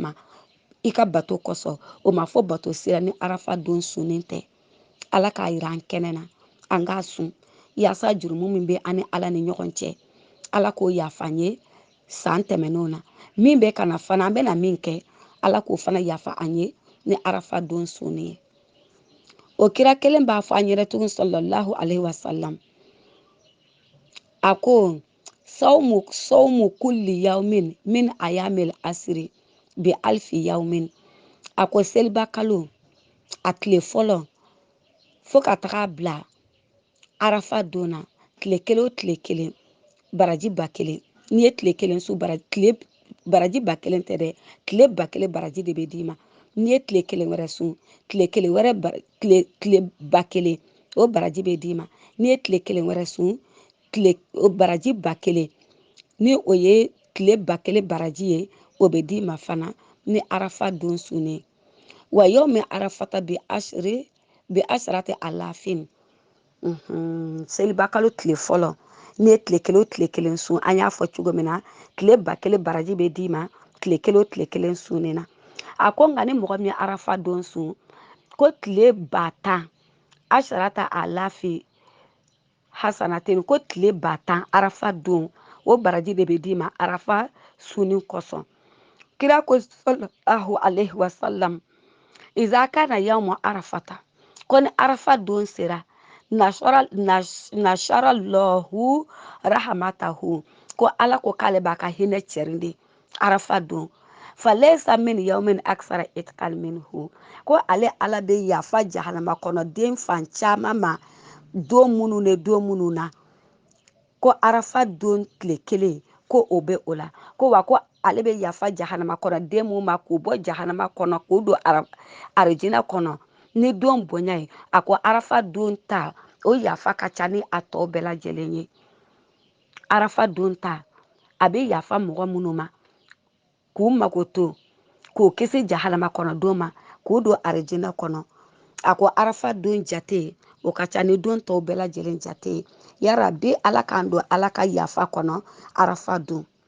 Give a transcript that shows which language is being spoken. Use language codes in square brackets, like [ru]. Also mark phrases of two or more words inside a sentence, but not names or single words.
[bm] ma i ka bato kosɔn o ma fɔ bato si la ni arafa don sunnen tɛ ala k'a yira an kɛnɛ na an k'a sun yaasa jurumu min bɛ an ni ala ni ɲɔgɔn cɛ ala k'o yafa an ye san tɛmɛnenw na min bɛ ka na fana an bɛna min kɛ ala k'o fana yafa an ye ni arafa don sunnen ye o kira kelen b'a fɔ an yɛrɛ tugun [ar] صلى الله عليه وسلم [bm] a ko [ar] صوم كل يوم من أيام العشر بألف يوم [bm] a ko seliba kalo a tile fɔlɔ fo ka taga bila arafa donna tile kelen o tile kelen baraji 1000 n'i ye tile kelen su baraji 1000 tɛ dɛ tile 1000 baraji de bɛ d'i ma n'i ye tile kelen wɛrɛ sun tile kelen wɛrɛ tile 1000 o baraji bɛ d'i ma n'i ye tile kelen wɛrɛ sun o baraji 1000 ni o ye tile 1000 baraji ye o bɛ d'i ma fana ni arafa don sunnen [ar] ويوم عرفة بعشرة آلاف [bm] seliba kalo tile fɔlɔ n'i ye tile kelen o tile kelen sun an y'a fɔ cogo min na tile 1000 baraji bɛ d'i ma tile kelen o tile kelen sunnen na a ko nka ni mɔgɔ min ye arafa don sun ko tile 10,000 [ar] عشرة آلاف حسنة [bm] ko tile 10,000 arafa don o baraji de bɛ d'i ma arafa sunni kosɔn kira ko [ar] صلى الله عليه وسلم إذا كان يوم عرفة [bm] ko ni arafa don sera [ar] نشر الله رحمته [bm] ko ala ko k'ale b'a ka hinɛ cɛrinde arafa don [ar] فليس من يوم أكثر عتقا منه [bm] ko ale ala bɛ yafa jahanama kɔnɔ den fan caman ma don minnu na ko arafa don tile kelen ko o bɛ o la ko wa ko ale bɛ yafa jahanama kɔnɔ den mun ma k'u bɔ jahanama kɔnɔ k'u don arijinɛ kɔnɔ ni don bonya ye a ko arafa don ta o yafa ka ca ni a tɔ bɛɛ lajɛlen ye arafa don ta a bɛ yafa mɔgɔ minnu ma k'u mago to k'u kisi jahanama kɔnɔ don ma k'u don arijinɛ kɔnɔ a ko arafa don jate o ka ca ni don tɔw bɛɛ lajɛlen jate yarabi ala k'an don ala ka yafa kɔnɔ arafa don